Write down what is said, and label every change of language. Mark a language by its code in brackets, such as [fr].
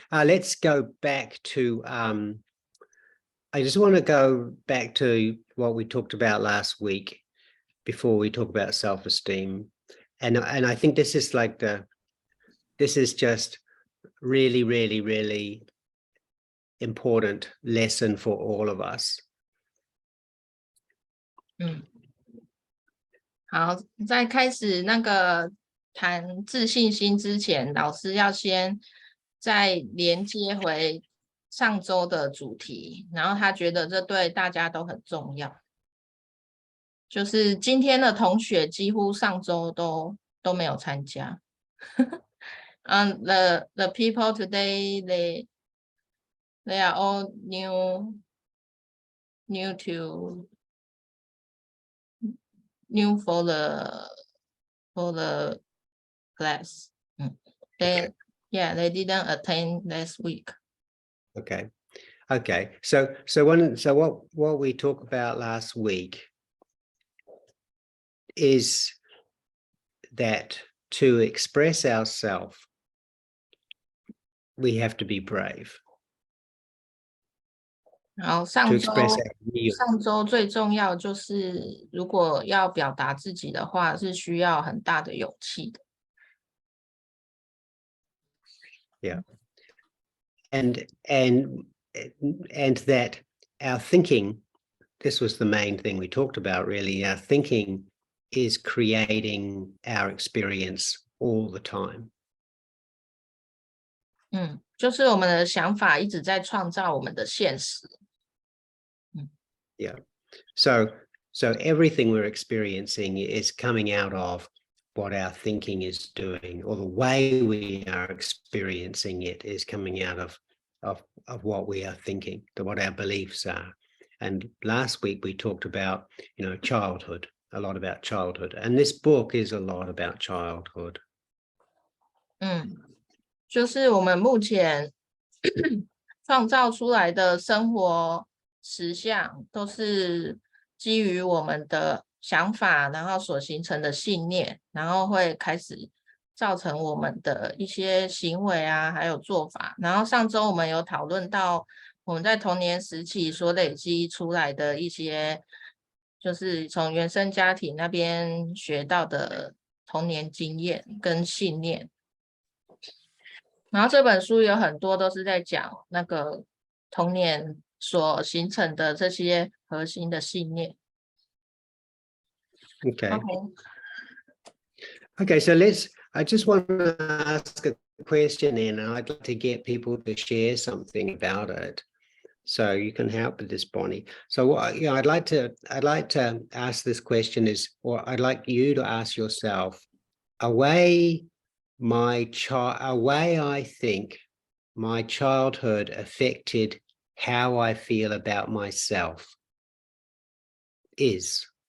[en] Let's go back to I just want to go back to what we talked about last week before we talk about self-esteem. And I think this is just really, really, really important lesson for all of us. [zh] 好，在开始那个谈自信心之前，老师要先再连接回上周的主题，然后他觉得这对大家都很重要。就是今天的同学几乎上周都没有参加。 [en] the people today they are all new for the class. They didn't attend last week. Okay. So what we talked about last week is that to express ourselves, we have to be brave. [zh] 然后 [en] To express our view. [zh] 上周最重要就是如果要表达自己的话是需要很大的勇气的。 [en] Yeah. And that our thinking, this was the main thing we talked about really, our thinking is creating our experience all the time. [zh] 就是我们的想法一直在创造我们的现实。 [en] Yeah. So everything we're experiencing is coming out of what our thinking is doing, or the way we are experiencing it is coming out of what we are thinking, what our beliefs are. And last week we talked about, childhood, a lot about childhood. And this book is a lot about childhood. [zh] 就是我们目前创造出来的生活实相都是基于我们的想法，然后所形成的信念，然后会开始造成我们的一些行为啊，还有做法。然后上周我们有讨论到我们在童年时期所累积出来的一些，就是从原生家庭那边学到的童年经验跟信念。然后这本书有很多都是在讲那个童年所形成的这些核心的信念。 [en] Okay, so I just want to ask a question and I'd like to get people to share something about it. So you can help with this, Bonnie. So I'd like to ask this question or I'd like you to ask yourself, a way I think my childhood affected how I feel about myself is.